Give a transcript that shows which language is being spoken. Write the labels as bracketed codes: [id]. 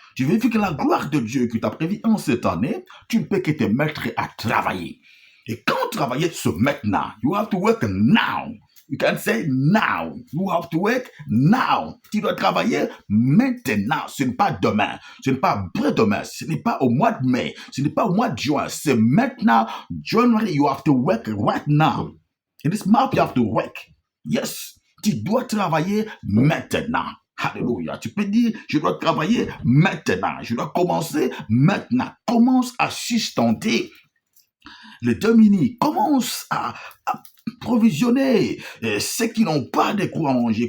[fr] Tu vérifies que la gloire de Dieu qui t'a prévu en cette année, tu ne peux que te mettre à travailler. Et quand travailler, c'est maintenant. [en] You have to work now. You can say now. You have to work now. [fr] Tu dois travailler maintenant. Ce n'est pas demain. Ce n'est pas après-demain. Ce n'est pas au mois de mai. Ce n'est pas au mois de juin. C'est maintenant. [en] January, you have to work right now. In this month, you have to work. Yes. [fr] Tu dois travailler maintenant. Alléluia. Tu peux dire, je dois travailler maintenant. Je dois commencer maintenant. Commence à sustenter les démunis. Commence à provisionner ceux qui n'ont pas de quoi manger.